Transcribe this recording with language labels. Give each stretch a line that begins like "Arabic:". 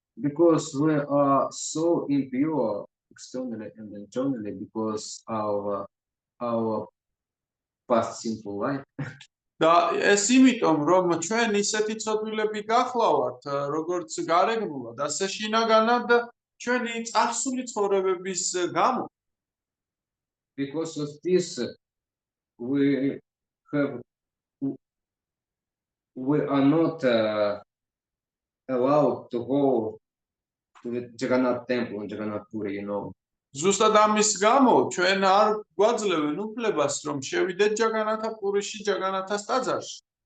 English: Because we are so impure externally and internally because our past sinful life.
Georgian: და ეს იმიტომ რომ ჩვენ ისეთი ცოდვილები გახლავართ როგორც გარეგნულად ასე შინაგანად ჩვენი წარსული ცხოვრებების გამო.
English: Because of this we are not allowed to go to the Jagannath temple in Jagannath Puri, you know.
Georgian: ზუსტად ამის გამო ჩვენ არ გვაძლევენ უფლებას რომ შევიდეთ ჯაგანათა პურიში ჯაგანათას ტაძარში.